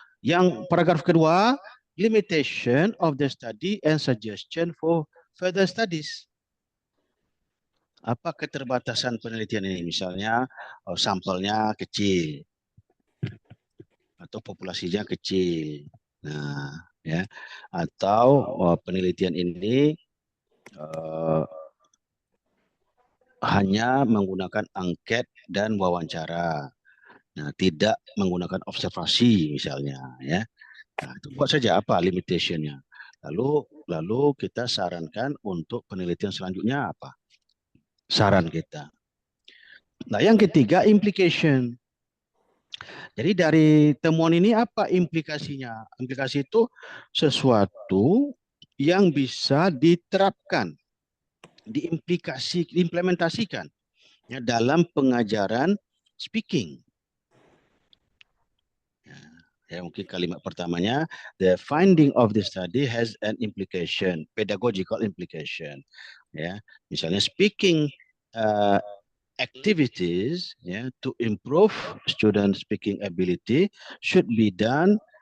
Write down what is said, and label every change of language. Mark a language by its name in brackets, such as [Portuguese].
[Indonesian] Yang paragraf kedua, [English] limitation of the study and suggestion for further studies. [Indonesian] Apa keterbatasan penelitian ini? Misalnya sampelnya kecil atau populasinya kecil. Nah, ya. Atau penelitian ini hanya menggunakan angket dan wawancara. Nah, tidak menggunakan observasi misalnya, ya. Nah, itu buat saja apa limitationnya. Lalu kita sarankan untuk penelitian selanjutnya apa? Saran kita. Nah, yang ketiga implication. Jadi dari temuan ini apa implikasinya? Implikasi itu sesuatu yang bisa diterapkan, diimplementasikan ya, dalam pengajaran speaking. Ya, mungkin kalimat pertamanya, [English] the finding of the study has an implication, pedagogical implication. Ya, misalnya speaking activities, ya, to improve student speaking ability should be done